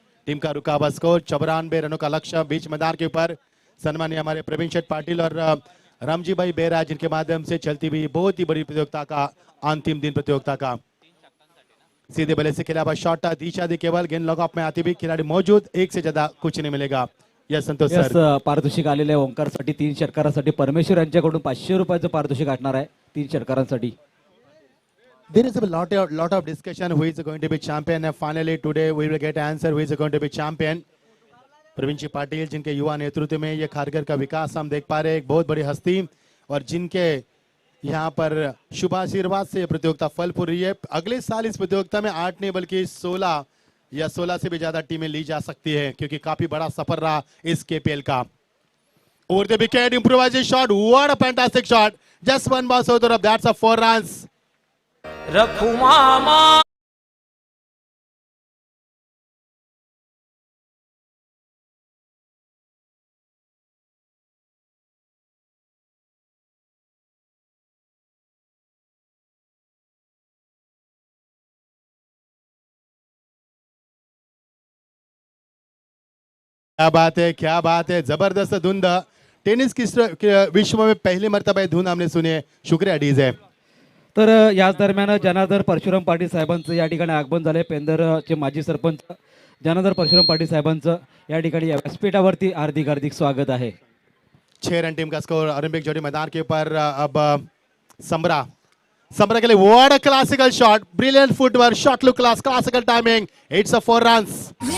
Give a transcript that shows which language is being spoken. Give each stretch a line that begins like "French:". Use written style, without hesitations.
Hindi: Team का रुका हुआ स्कोर 94 रनों का लक्ष्य बीच मैदान के ऊपर. सम्मानीय हमारे प्रवीण शेठ पाटिल और रामजीभाई बेरा जिनके माध्यम से चलती हुई बहुत ही बड़ी प्रतियोगिता का अंतिम दिन प्रतियोगिता का. सीधे बल्ले से खेला हुआ शॉट दिशा दी, केवल गेंद लॉक ऑफ में आती हुई खिलाड़ी मौजूद. एक से ज्यादा कुछ नहीं मिलेगा. यस संतोष सर.
Marathi: पारितोषिक आलेले आहे ओंकारसाठी 3 षटकारांसाठी. परमेश्वर यांच्याकडून 500 रुपयाचं पारितोषिक असणार आहे 3 षटकारांसाठी.
English: There is a lot of discussion who is going to be champion and finally today we will get answer who is going to be champion.
Hindi: Praveen जी पाटिल जिनके युवा नेतृत्व में ये खारघर का विकास हम देख पा रहे हैं. एक बहुत बड़ी हस्ती और जिनके यहाँ पर शुभ आशीर्वाद से ये प्रतियोगिता फल फूल रही है। अगले साल इस प्रतियोगिता में 8 नहीं बल्कि 16 या 16 से भी ज्यादा टीमें ली जा सकती है, क्योंकि काफी बड़ा सफर रहा इस केपीएल का।
English: Over the wicket, improvisation shot. What a fantastic shot! Just one bounce over the top. That's a 4 runs. रखू मामा
Hindi: क्या बात है, क्या बात है, जबरदस्त धुंद। टेनिस की विश्व में पहली मर्तबा ये धुंद हमने सुनी है। शुक्रिया डीजे।
Marathi: तर याच दरम्यान जनार्दन परशुराम पाटील साहेबांचं या ठिकाणी आगमन झालंय. पेंदरचे माजी सरपंच जनार्दन परशुराम पाटील साहेबांचं या ठिकाणी या व्यासपीठावरती हार्दिक हार्दिक स्वागत आहे.
Hindi: 6 रन टीम का स्कोर ओलंपिक जोड़ी मैदान के ऊपर। अब समरा समरा के लिए
English: What a classical shot, brilliant footwork, shot look class, classical timing. It's a 4 runs.